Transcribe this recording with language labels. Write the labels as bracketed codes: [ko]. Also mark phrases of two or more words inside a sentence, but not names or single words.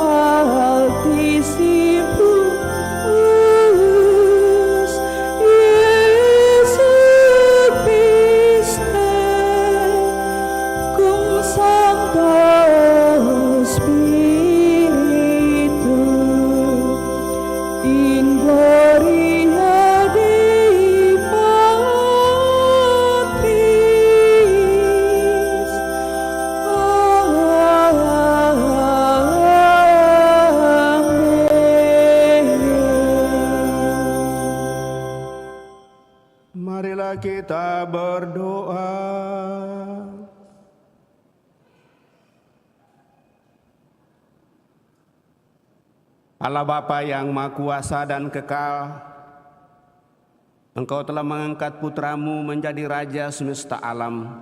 [la] Altissimus, Iesu Christe, cum Sancto Spiritu, in gloria Dei Patris. [id] Marilah kita berdoa. Allah Bapa yang Maha Kuasa dan Kekal, Engkau telah mengangkat putramu menjadi Raja semesta alam.